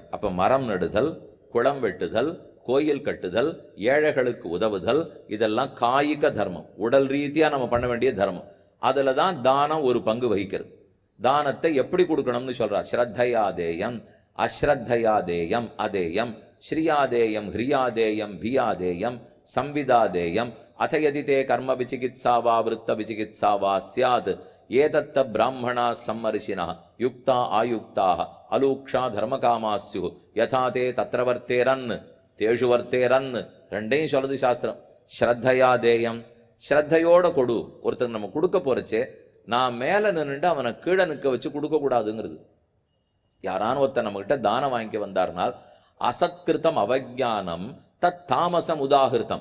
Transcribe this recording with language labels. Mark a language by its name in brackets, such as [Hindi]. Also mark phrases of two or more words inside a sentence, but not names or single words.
[Tamil] அப்போ மரம் நடுதல், குளம் வெட்டுதல், கோயில் கட்டுதல், ஏழைகளுக்கு உதவுதல், இதெல்லாம் காய்க தர்மம், உடல் ரீதியாக நம்ம பண்ண வேண்டிய தர்மம். அதில் தான் தானம் ஒரு பங்கு வகிக்கிறது. தானத்தை எப்படி கொடுக்கணும்னு சொல்கிறா. [Sanskrit] श्रद्धयादेयम् अश्रद्धयादेयम् अदेयम् श्रियादेयम् ह्रियादेयम् भियादेयम् संविदादेयम अथ यदि ते कर्म विचिकित्सा वा वृत्त विचिकित्सा वा स्यात् एतत्त ब्राह्मणा सम्मर्षिणः युक्ता आयुक्ताः अलूक्षा धर्मकामास्युः यथा ते तत्र वर्तेरन् तेषु वर्तेरन् [Tamil] ரெண்டையும் சொல்லுது சாஸ்திரம். [Sanskrit] श्रद्धया देयम्, [Tamil] ஸ்ரத்தையோட கொடு. ஒருத்தர் நம்ம கொடுக்க போறச்சே நான் மேலே நின்றுட்டு அவனை கீழே நிற்க வச்சு கொடுக்கக்கூடாதுங்கிறது. யாரான ஒருத்தர் நம்மகிட்ட தானம் வாங்கிக்க வந்தார்னால் [Sanskrit] असत्कृतम् अवजानम् तत् तामसम् उदाहृतम्.